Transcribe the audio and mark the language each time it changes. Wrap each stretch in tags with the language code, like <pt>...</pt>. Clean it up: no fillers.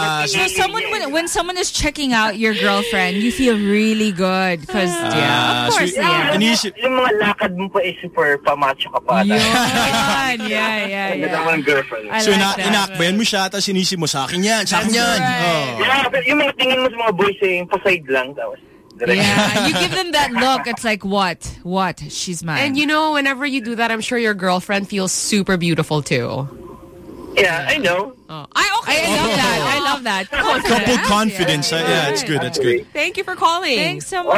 <en>So someone, when someone is checking out your girlfriend, you feel really good. Because, of course.</en> <tl>Yung mga lakad mo pa is super pamacho ka pa.</tl> <en>Yeah.</en> <tl>So inaakbayan mo siya, tapos inisip mo, sa akin yan.</tl> <en>Yeah,</en> <tl>pero yung mga tingin mo sa mga boys, pa-side lang, tapos.</tl> <en>Yeah, you give them that look. It's like, what? She's mine. And you know, whenever you do that, I'm sure your girlfriend feels super beautiful too. Yeah, I know. I love that. Couple confidence. Yeah, it's good. Thank you for calling. Thanks so much.</en>